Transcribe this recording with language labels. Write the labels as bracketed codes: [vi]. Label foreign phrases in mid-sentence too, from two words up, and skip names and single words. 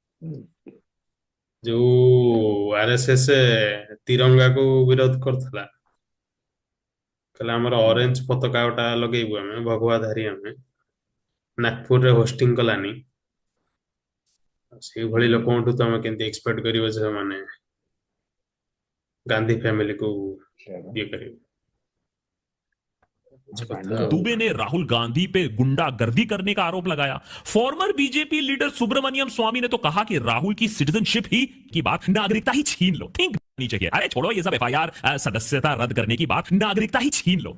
[or] ଯୋଉ ଆରଏସଏସ ତିରଙ୍ଗାକୁ ବିରୋଧ କରୁଥିଲା, କହିଲା ଆମର ଅରେଞ୍ଜ ପତାକା ଗୋଟା ଲଗେଇବୁ ଆମେ, ଭଗୱାଧାରୀ ଆମେ, ନାଗପୁରରେ ହୋଷ୍ଟିଂ କଲାନି। ସେଇଭଳି ଲୋକଙ୍କଠୁ ତମେ କେମିତି ଏକ୍ସପେକ୍ଟ କରିବ ଯେ ସେମାନେ ଗାନ୍ଧୀ ଫ୍ୟାମିଲିକୁ ଇଏ କରିବେ? [hi] दुबे ने राहुल गांधी पे गुंडागर्दी करने का आरोप लगाया। [en] former BJP leader [hi] सुब्रमण्यम स्वामी ने तो कहा कि राहुल की सिटीजनशिप ही की बात, नागरिकता ही छीन लो। थिंक नीचे के, अरे छोड़ो ये सब एफआईआर सदस्यता रद्द करने की बात, नागरिकता ही छीन लो।